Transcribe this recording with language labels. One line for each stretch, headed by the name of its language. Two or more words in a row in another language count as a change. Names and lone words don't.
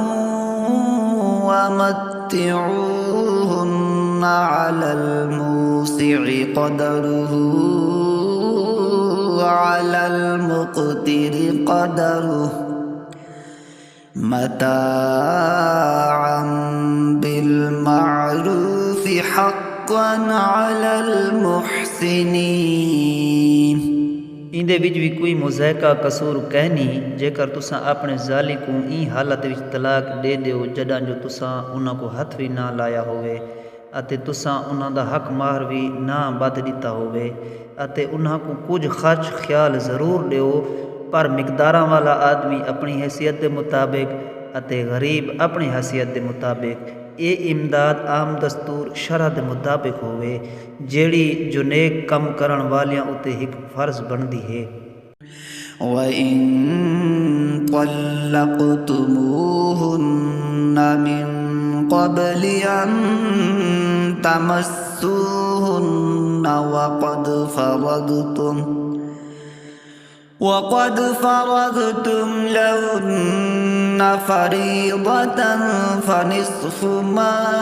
Arabic: ومتعوهن على الموسع قدره وعلى المقتر قدره متاعا بالمعروف حقا على المحسنين.
Saraiki: ایندے وچ بھی کوئی مضائقہ قصور کہنی جیکر تساں اپنے ذالی کو این حالت وچ طلاق دے دیو جڈاں جو تساں انہاں کو ہتھ بھی نہ لایا ہوئے اتے تساں انہاں دا حق مہر بھی نہ بد دیتا ہوئے اتے انہاں کو کچھ خرچ خیال ضرور دیو پر مقداراں والا آدمی اپنی حیثیت دے مطابق اتے غریب اپنی حیثیت دے مطابق یہ امداد عام دستور شرع دے مطابق ہوئے جیڑی جو نیک کم کرن والیاں اتے ایک فرض بندی ہے.
Arabic: وَإِن طَلَّقْتُمُوهُنَّ مِن قَبْلِ أَن تَمَسُّوهُنَّ وَقَدْ فَرَضْتُمْ لَهُنَّ فَرِيضَةً فَنِصْفُ مَا